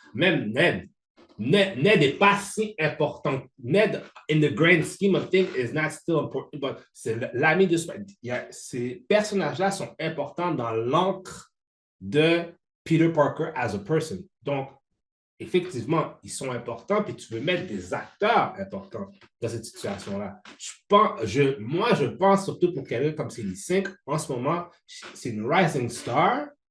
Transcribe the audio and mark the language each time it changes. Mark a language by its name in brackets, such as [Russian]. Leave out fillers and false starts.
[French] Même Ned n'est pas si important. [English] Ned, in the grand scheme of things, is not still important. [French] But c'est l'ami de Spider-Man. Ces personnages-là sont importants dans l'encre de Peter Parker [English] as a person. [French] Donc, effectivement, ils sont importants, puis tu veux mettre des acteurs importants dans cette situation-là. Moi, je pense surtout pour quelqu'un comme Sadie Sink, en ce moment, c'est une rising star.